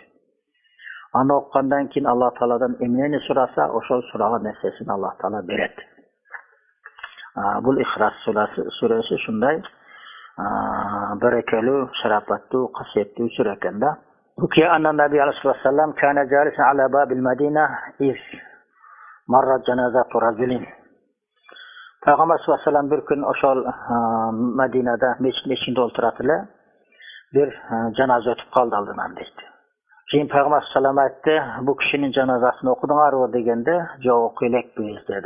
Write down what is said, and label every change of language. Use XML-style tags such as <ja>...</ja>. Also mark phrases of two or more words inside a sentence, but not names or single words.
<uz>Ana o'qigandan keyin Alloh taoladan emniyni so'rasa, o'sha so'ragan narsasini Alloh taolo beradi. Bu İxlos surasi shunday barakali, sharofatli, qasiyatli sura ekanda.</uz> <ar>Buki أن النبي عليه وسلم كان جالسا على باب المدينة إذ مرت جنازة رجل.</ar> <uz>Payg'ambar sollallohu alayhi vasallam bir kun o'sha Madinada mechitda o'tiradilar. Bir janoza o'tib qoldi oldidan deydi. Keyin Payg'ambar sallam aytdi, bu kishining janozasini o'qidinglarmi deganda, "Yo'q, o'qiylik biz" dedi.</uz>